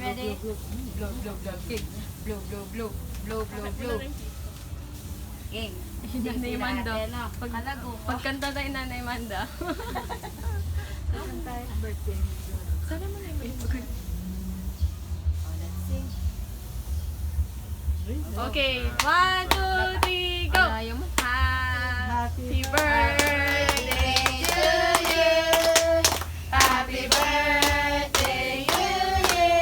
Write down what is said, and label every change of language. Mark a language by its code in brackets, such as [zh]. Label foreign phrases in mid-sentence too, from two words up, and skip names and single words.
[en] Blow, blow, blow, king. Blow, blow, blow. Blow, blow, blow. King. [tl] Nanay Manda. Pagkanta tayo Nanay Manda. Birthday. Sana mo na yung [en] Okay, 1, 2, 3, go! Happy birthday to you! Happy birthday to you!